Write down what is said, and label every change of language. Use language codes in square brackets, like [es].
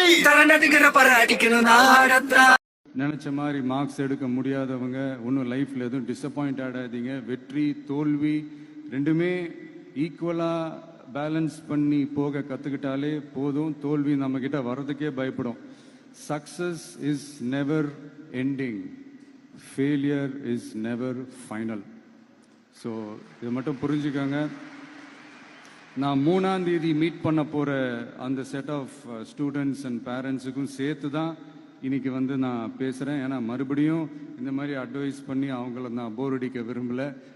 [ta] தர நடுக்கிற பர அடிக்கணும் நாடத்தா. நினச்ச மாதிரி மார்க்ஸ் எடுக்க முடியாதவங்க ஒன்றும் லைஃப்பில் எதுவும் டிசப்பாயிண்ட் ஆகாதீங்க. வெற்றி தோல்வி ரெண்டுமே ஈக்குவலாக பேலன்ஸ் பண்ணி போக கற்றுக்கிட்டாலே போதும். தோல்வி நம்மக்கிட்ட வர்றதுக்கே பயப்படும். [en] Success is never ending. Failure is never final. [ta] So இது மட்டும் புரிஞ்சுக்கோங்க. நான் 3ஆம் தேதி மீட் பண்ண போற அந்த செட் ஆஃப் ஸ்டூடெண்ட்ஸ் அண்ட் பேரண்ட்ஸுக்கும் சேர்த்து தான் இன்னைக்கு வந்து நான் பேசுறேன். ஏன்னா மறுபடியும் இந்த மாதிரி அட்வைஸ் பண்ணி அவங்கள நான் போர் அடிக்க விரும்பல.